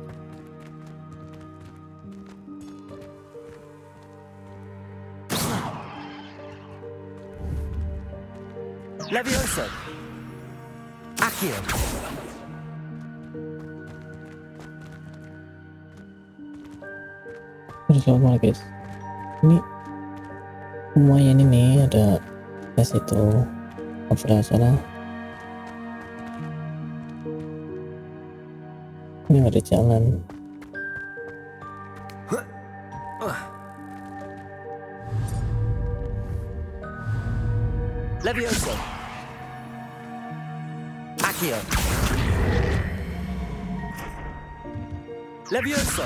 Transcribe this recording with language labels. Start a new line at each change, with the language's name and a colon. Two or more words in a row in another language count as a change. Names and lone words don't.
Indonesian: Levioso. Accio. Terus apa guys? Ini lumayan ini ada tes itu apa salah. Ini ada jalan. Levioso. Accio. Levioso.